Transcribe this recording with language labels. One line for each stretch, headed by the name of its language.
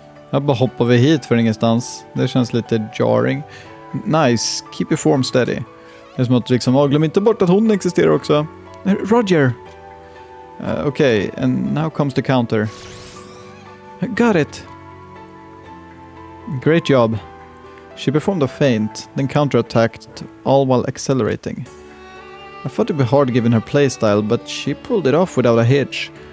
Swedish: Jag bara hoppar vi hit för ingenstans. Det känns lite jarring.
English: Nice, keep your form steady.
Swedish: Det är som att liksom, glöm inte bort att hon existerar också.
English: Roger! Okay, and now comes the counter. Got it! Great job. She performed a feint, then counterattacked, all while accelerating. I thought it'd be hard given her playstyle, but she pulled it off without a hitch.